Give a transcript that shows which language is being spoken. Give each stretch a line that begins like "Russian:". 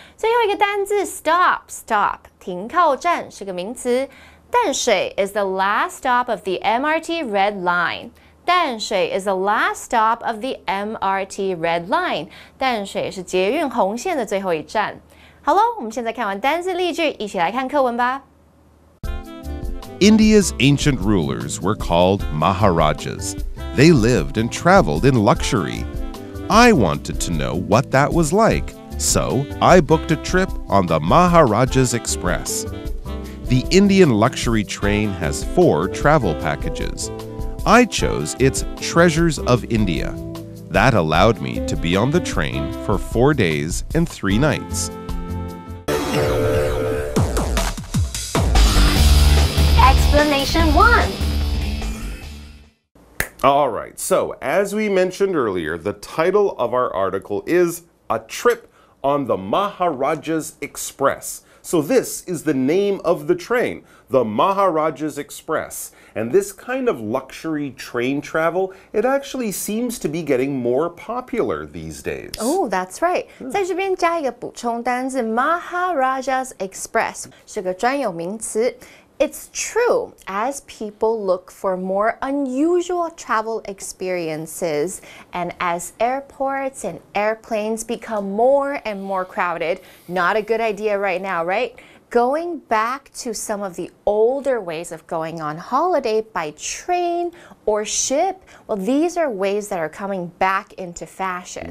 Chinese: 最后一个单字 stop 停靠站是个名词。
English: 淡水 is the last stop of the MRT Red Line. 淡水 is the last stop of the MRT Red Line.
Chinese: 淡水是捷运红线的最后一站。好了，我们现在看完单字例句，一起来看课文吧。
English: India's ancient rulers were called Maharajas. They lived and traveled in luxury. I wanted to know what that was like, so I booked a trip on the Maharaja's Express. The Indian luxury train has 4 travel packages. I chose its Treasures of India. That allowed me to be on the train for 4 days and 3 nights. Explanation 1. All right, so as we mentioned earlier, the title of our article is A Trip on the Maharajas Express. So this is the name of the train, the Maharajas Express. And this kind of luxury train travel, it actually seems to be getting more popular these days. Oh, that's right.
Chinese: 在这边加一个补充单字 Maharajas Express 是个专有名词。
English: It's true, as people look for more unusual travel experiences and as airports and airplanes become more and more crowded, not a good idea right now, right? Going back to some of the older ways of going on holiday by train or ship, well, these are ways that are coming back into fashion.